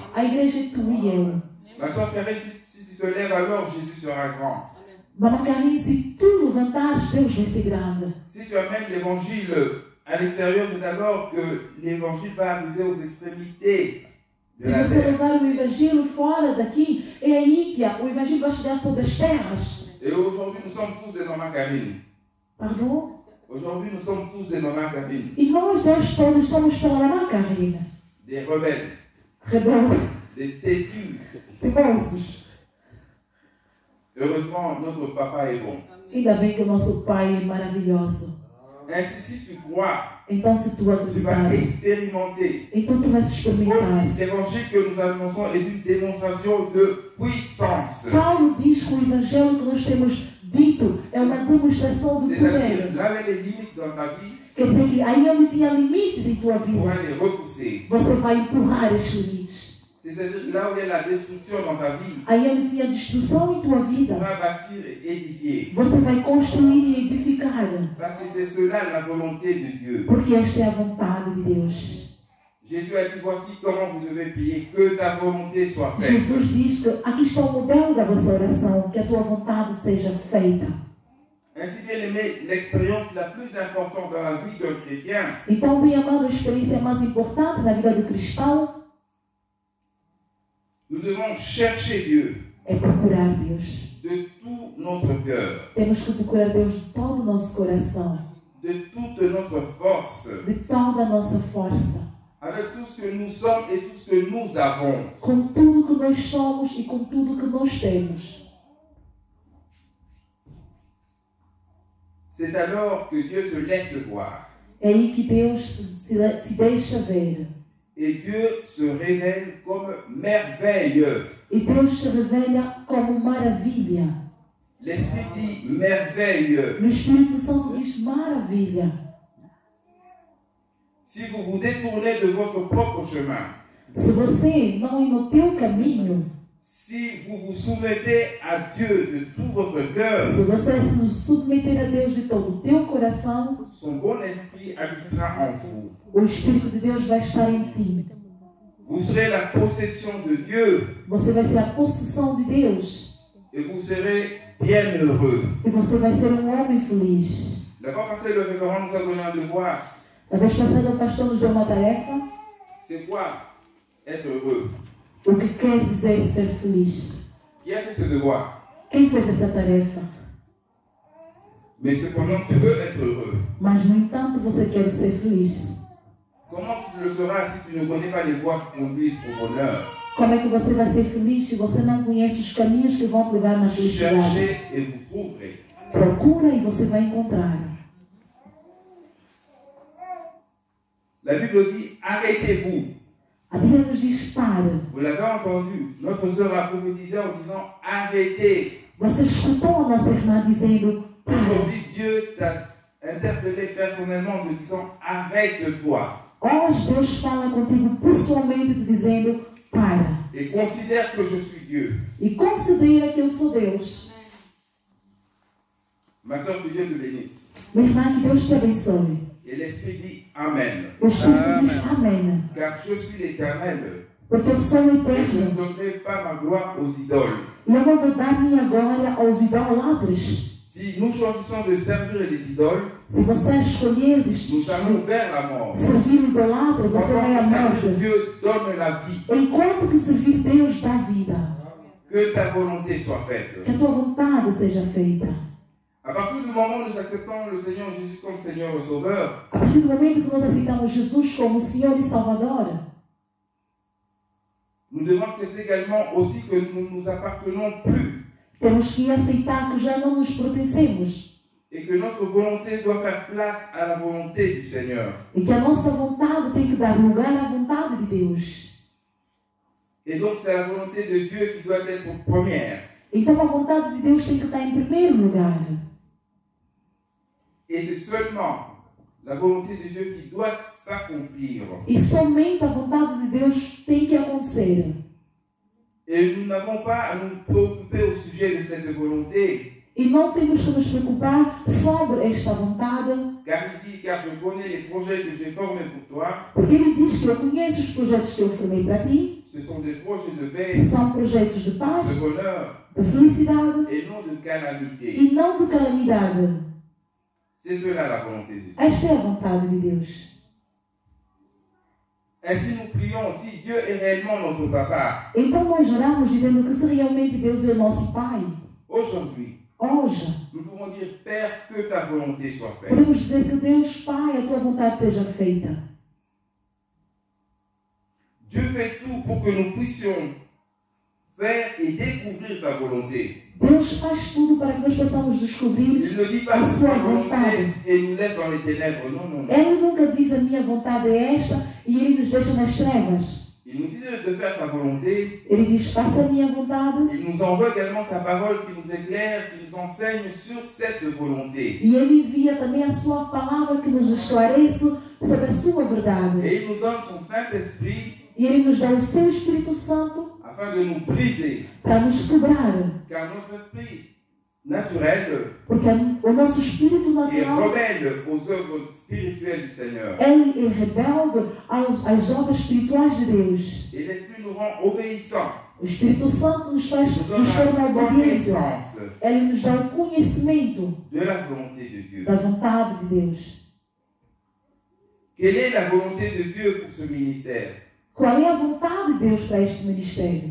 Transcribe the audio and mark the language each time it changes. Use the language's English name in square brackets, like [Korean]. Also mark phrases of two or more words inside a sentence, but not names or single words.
[Portuguese] A igreja é tu e eu. [French] Ma soeur Karine, si tu te lèves alors, Jésus sera grand. [Portuguese] Mamãe Karine, se tu levantares, Deus vai ser grande. [French] Si tu amènes l'évangile à l'extérieur, c'est alors que l'évangile va arriver aux extrémités de [Portuguese] Se [French] la [Portuguese] você [French] terre. [Portuguese] levar o evangelho fora daqui, é aí que o evangelho vai chegar sobre as terras. [French] Et aujourd'hui, nous sommes tous des mamans Karine. Pardon? Aujourd'hui, nous sommes tous des mamans Karine. [Portuguese] E nós hoje todos somos pela mamãe Karine. [French] Des rebelles, [Portuguese] Rebeldes, [French] des têtus. [Portuguese] teimosos. [French] Heureusement, notre papa est bon. [Portuguese] Ainda bem que o nosso Pai é maravilhoso. [French] Ainsi, si tu crois, [Portuguese] Então, se tu [French] tu vas [Portuguese] acreditares, [French] expérimenter. [Portuguese] então tu vais experimentar. [French] L'évangile que nous annonçons est une démonstration de puissance. [Portuguese] Paulo diz que o evangelho que nós temos dito é uma demonstração de [French] C'est-à-dire, [Portuguese] poder. [French] là où il y a les limites dans ta vie, [Portuguese] Quer dizer que aí onde tinha limites em tua [French] tu [Portuguese] vida, [French] pourras les repousser. [Portuguese] você vai empurrar esses limites. [French] C'est-à-dire là où il y a la destruction dans ta vie, [Portuguese] Aí onde tinha destruição em tua [French] tu [Portuguese] vida, [French] vas bâtir et édifier. [Portuguese] você vai construir e edificar. [French] Parce que c'est cela la volonté de Dieu. [Portuguese] Porque esta é a vontade de Deus. [French] Jésus a dit, voici comment vous devez prier, que ta volonté soit faite. [Portuguese] Jesus diz que aqui está o modelo da vossa oração, que a tua vontade seja feita. [French] Ainsi, bien aimé, l'expérience la plus importante dans la vie d'un chrétien, [Portuguese] Então, bem amado, a experiência mais importante na vida do cristão [French] nous devons chercher Dieu [Portuguese] é procurar Deus. [French] de tout notre cœur, [Portuguese] Temos que procurar Deus de todo o nosso coração, [French] de toute notre force, [Portuguese] de toda a nossa força, [French] avec tout ce que nous sommes et tout ce que nous avons. [Portuguese] com tudo que nós somos e com tudo que nós temos. [French] C'est alors que Dieu se laisse voir. [Portuguese] É aí que Deus se deixa ver. [French] Et Dieu se révèle comme merveille. [Portuguese] E Deus se revela como maravilha. [French] L'Esprit dit merveille. [Portuguese] O Espírito Santo diz maravilha. [French] Si vous vous détournez de votre propre chemin, [Portuguese] Se você não ir no teu caminho, [French] si vous vous soumettez à Dieu de tout votre cœur, [Portuguese] se você se submeter a Deus de todo o teu coração, [French] son bon esprit habitera en vous. [Portuguese] o Espírito de Deus vai estar em ti. [French] Vous serez la possession de Dieu [Portuguese] Você vai ser a possessão de Deus. [French] et vous serez bien heureux. [Portuguese] E você vai ser um homem feliz. [French] La fois passée, le révérend nous a donné un devoir. [Portuguese] A vez passada, o pastor nos deu uma tarefa. [French] C'est quoi être heureux? [Portuguese] O que quer dizer ser feliz? [French] Qui a fait ce devoir? [Portuguese] Quem fez essa tarefa? [French] Mais cependant, tu veux être heureux. [Portuguese] Mas, no entanto, você quer ser feliz. [French] Comment tu le sauras si tu ne connais pas les voies qui conduisent au bonheur? [Portuguese] Como é que você vai ser feliz se você não conhece os caminhos que vão te levar na felicidade? [French] Cherchez et vous trouverez. [Portuguese] Procura e você vai encontrar. [French] La Bible dit, arrêtez-vous. [Portuguese] A Bíblia nos diz para. [French] Vous l'avez entendu, notre sœur a prophétisé en disant, arrêtez. [Portuguese] Você escutou a nossa irmã dizendo para. [French] Aujourd'hui, Dieu t'a interpellé personnellement en te disant, arrête-toi. [Portuguese] Hoje Deus fala contigo pessoalmente te dizendo para. [French] Et considère que je suis Dieu. [Portuguese] E considera que eu sou Deus. [French] Ma sœur, que Dieu te bénisse. [Portuguese] Minha irmã, que Deus te abençoe. [French] Et l'Esprit dit, Amen. [Portuguese] O Espírito diz amém. [French] Car je suis l'Éternel. [Portuguese] Porque eu sou o [French] Et je ne [Portuguese] eterno. [French] donnerai pas ma gloire aux idoles. [Portuguese] E eu não vou dar minha glória aos idolatras. [French] Si nous choisissons de servir les idoles, [Portuguese] Se você escolher [French] nous allons vers la mort. [Portuguese] servir o idolatra, você vai à [French] Pendant que servir [Portuguese] morte. [French] Dieu donne la vie, [Portuguese] Enquanto que servir Deus dá vida. [French] que ta volonté soit faite. [Portuguese] Que a tua vontade seja feita. [French] À partir du moment où nous acceptons le Seigneur Jésus comme Seigneur et Sauveur, [Portuguese] A partir do momento que nós aceitamos Jesus como Senhor e Salvador, [French] nous devons accepter également aussi que nous ne nous appartenons plus [Portuguese] temos que aceitar que já não nos pertencemos. [French] et que notre volonté doit faire place à la volonté du Seigneur. [Portuguese] E que a nossa vontade tem que dar lugar à vontade de Deus. [French] Et donc c'est la volonté de Dieu qui doit être première. [Portuguese] Então a vontade de Deus tem que estar em primeiro lugar. [French] Et c'est seulement la volonté de Dieu qui doit s'accomplir. [Portuguese] E somente a vontade de Deus tem que acontecer. [French] Et nous n'avons pas à nous préoccuper au sujet de cette volonté, [Portuguese] E não temos que nos preocupar sobre esta vontade, [French] car il dit, car je connais les projets que j'ai formés pour toi, [Portuguese] porque Ele diz que eu conheço os projetos que eu formei para ti. [French] ce sont des projets de paix, [Portuguese] São projetos de paz, [French] de bonheur [Portuguese] de felicidade [French] et non de calamité. [Portuguese] e não de calamidade. [French] C'est cela la volonté de Dieu. [Portuguese] Esta é a vontade de Deus. [French] Ainsi nous prions, si Dieu est réellement notre papa, [Portuguese] Então nós oramos dizendo que se realmente Deus é o nosso Pai, [French] aujourd'hui, [Portuguese] hoje, [French] nous pouvons dire, Père, que ta volonté soit faite. [Portuguese] podemos dizer que Deus, Pai, a tua vontade seja feita. [French] Dieu fait tout pour que nous puissions faire et découvrir sa volonté. [Portuguese] Deus faz tudo para que nós possamos descobrir. [French] Il ne dit pas [Portuguese] A sua [French] sa volonté [Portuguese] vontade. [French] et nous laisse dans les ténèbres. Non, non, non. [Portuguese] Ele nunca diz a minha vontade é esta e Ele nos deixa nas trevas. [French] Il nous dit de faire sa volonté. [Portuguese] Ele diz, faça a minha vontade. [French] Il nous envoie également sa parole qui nous éclaire, qui nous enseigne sur cette volonté. [Portuguese] E Ele envia também a sua palavra que nos esclarece sobre a sua verdade. [French] Et il nous donne son Saint-Esprit [Portuguese] E E Ele nos dá o seu Espírito Santo [French] afin de nous briser. [Portuguese] para nos quebrar. [French] Car notre esprit naturel [Portuguese] Porque o nosso espírito [French] est [Portuguese] natural, [French] rebelle aux œuvres spirituelles du Seigneur. [Portuguese] ele é rebelde às obras espirituais de Deus. [French] Et l'Esprit nous rend obéissants. [Portuguese] O Espírito Santo nos faz [French] Nous donne [Portuguese] nos torna [French] la [Portuguese] obediência. [French] connaissance [Portuguese] Ele nos dá o conhecimento [French] de la volonté de Dieu. [Portuguese] da vontade de Deus. [French] Quelle est la volonté de Dieu pour ce ministère? [Portuguese] Qual é a vontade de Deus para este ministério?